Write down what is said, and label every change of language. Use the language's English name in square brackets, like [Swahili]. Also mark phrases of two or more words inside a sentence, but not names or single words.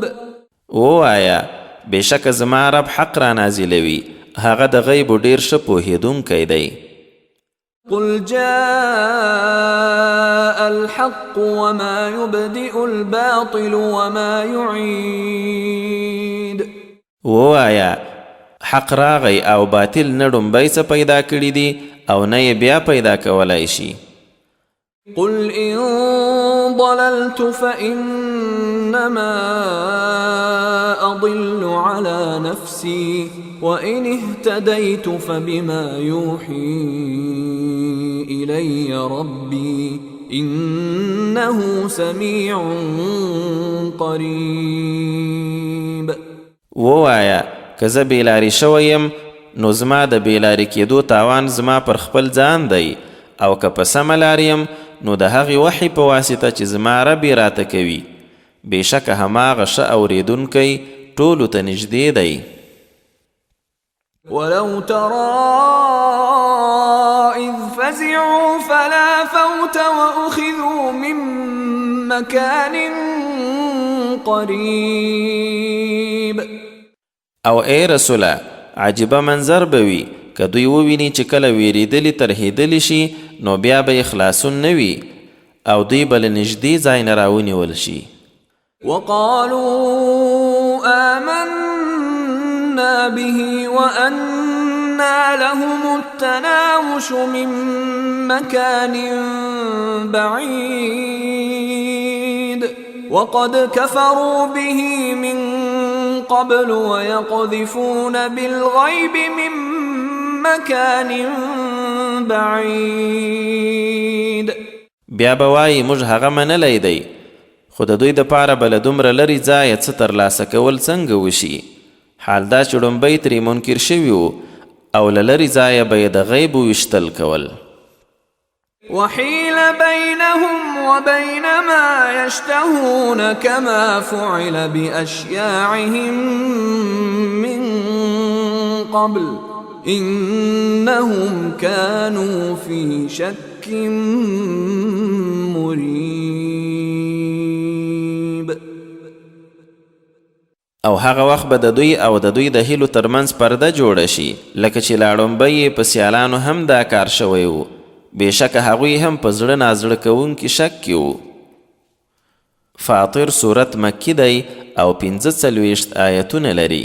[Pashto] ووایه بېشکه زما رب حق را نازلوي هغه د غیبو ډېر ښه پوهېدونکی دی. [Arabic] قل جاء الحق وما يبدئ الباطل وما يعيد. [Pashto] ووایه حق راغی او باطل نه ډومبی څه پیدا کړي دي او نه یې بیا پیدا کولی شي. [Arabic] قل إن ضللت فإنما أضل على نفسي وإن اهتديت فبما يوحي إلي ربي إنه سميع قريب. [Pashto] ووایا که زه بیلاری شوی یم نو زما د بیلاری کېدو تاوان زما پر خپل ځان دی، او که په سمه لار یم نو د هغې وحی په واسطه چې زما رب یې راته کوي، بېشکه هماغه ښه اورېدونکی ټولو ته نږدې دی. [Arabic] ولو ترى إذ فزعوا فلا فوت وأخذوا من مكان قريب. [Pashto] او ای رسوله عجیبه منظر به وي که دوی وویني چې کله ویرېدلي ترهېدلي شي نو بیا به یې خلاصون نه وي او دوی به له نږدې ځای نه راونیول شي. [Arabic] وقالوا آمنا به وأنى لهم التناوش من مكان بعيد وقد كفروا به من قبل ويقذفون بالغيب من مكان بعيد. [Pashto] بیا به وایي موږ هغه منلی دی، خو د دوی دپاره به له دومره لرې ځایه څه ترلاسه کول څنګه وشي؟ حال دا چې ړومبی ترې منکر شوي وو او له لرې ځایه به یې د غیب ویشتل کول. [Arabic] وحيل بينهم وبين ما يشتهون كما فعل بأشياعهم من قبل إنهم كانوا في شك مريب. [Pashto] او هغه وخت به د دوی او د دوی د هیلو ترمنځ پرده جوړه شي، لکه چې لا ړومبی یې په سیالانو هم دا کار شوی و، بېشکه هغوی هم په زړه نازړه کوونکي شک کې وو. فاطر صورت مکی دی او 45 آیتونه لري.